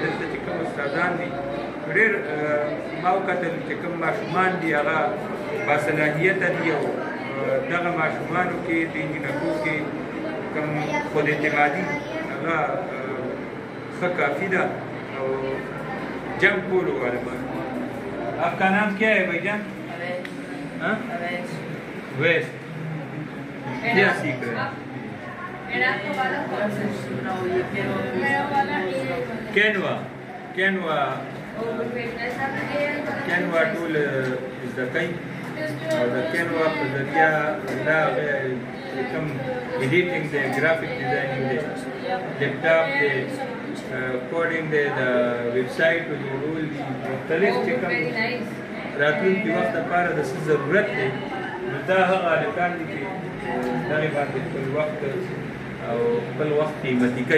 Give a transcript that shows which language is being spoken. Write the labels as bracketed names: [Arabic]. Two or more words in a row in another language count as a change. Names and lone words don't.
[Pashto] دلته چې کوم استادان دي ډېر ما وکتل چې کوم ماشومان دي هغه باصلاحیته دي او دغه ماشومانو کې د انجینرو کې کوم خود اعتمادي هغه ښه کافي ده او جنگ کولو والا بات. [Urdu] آپ کا نام کیا ہے بھائی جان؟ ویس کیا سیکھ رہے ہیں؟ [Pashto] کینوا ټول زده کوي او د کینوا په ذریعه دا کوم ایډیټینګ دی، ګرافیک ډیزاینینګ دی، لیپټاپ دی، کوډینګ دی، د ویب سایټو جوړول دي، مختلف چې کوم راتلونکي وخت لپاره د څه ضرورت دی، نو دا هغه هلکان دي چې دغې باندې خپل وخت او خپل وخت قیمتي کوي.